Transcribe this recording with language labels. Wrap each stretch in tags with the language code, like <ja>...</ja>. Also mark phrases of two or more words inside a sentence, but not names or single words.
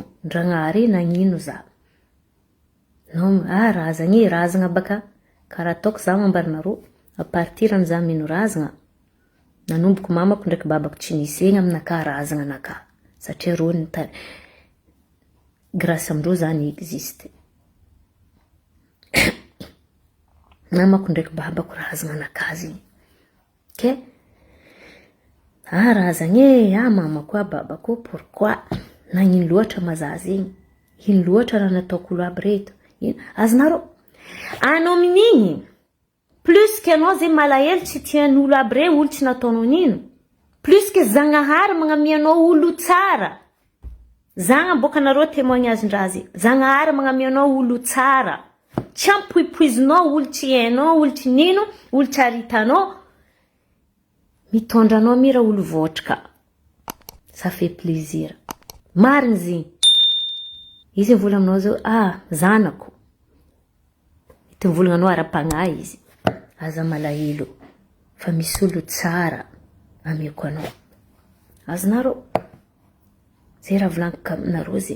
<mg>Ndragnahary nagnino za. Anao, razagna baka. Karaha ataoko za mambarinareo.</mg> <fr>A partir</fr> <mg>an'iza mino razagna. Nanomboko mamako ndraiky babako tsy nisy egny aminaka razagna anaka. Satria rô grâce amindreo zany existe. Mamako ndraiky babako razagna anaka zegny. Ok? Razagna mamako babako, pourquoi? Nagnino loatra maza zegny? Ino loatra raha nataoko olo aby reto? Azonareo, anao minigny,</mg> <fr>plus que</fr> <mg>anao zay malahelo tsy tian'olo aby regny, olo tsy nataonao nino,</mg> <fr>plus que</fr> <mg>Zagnahary magnamianao olo tsara. Zagna boka nareo témoignage-ndrazy. Zagnahary magnamianao olo tsara. Tsy ampoipoizinao olo tsy hainao, olo tsy nino, olo tsy aritanao. Mitondranao mira olo votrika.</mg> <fr>Ça fait plaisir.</fr> <mg>Mariny zegny. Izy mivola aminao zao, zanako. Ity mivolagna anao ara-pagnahy izy. Aza malahelo. Fa misy olo tsara amiako anao. Azonareo. Zay raha volagniko aminareo zegny.</mg>